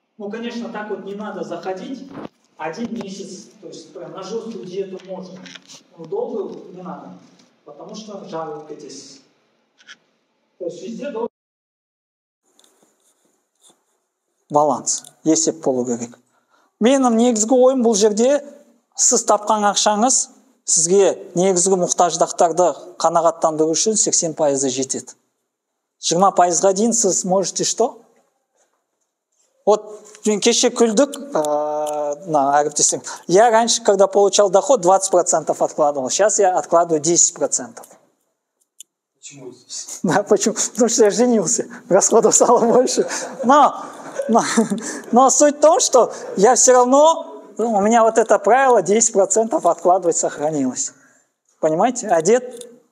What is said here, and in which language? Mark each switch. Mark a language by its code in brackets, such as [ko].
[ru] Конечно, так вот не надо заходить 1 месяц, то есть прям на жесткую диету можно, но долго не надо, потому что [kk] жару кетесіз. [ru] То есть везде должен баланс, [kk] есеп болу керек. Менің негізгі ойым бұл жерде, сіз тапқан ақшаңыз сізге негізгі мұқтаждықтарды қанағаттандыру үшін 80% жетеді. 20%-ға дейін сіз [ru] можете что? [kk] Вот кеше күлдік, әріптесім. [ru] Я раньше, когда получал доход, 20% откладывал. Сейчас я откладываю 10%. Почему здесь? Да, почему? Потому что я женился, расходов стало больше. Но суть в том, что я все равно, у меня вот это правило 10% откладывать сохранилось. Понимаете? Одет.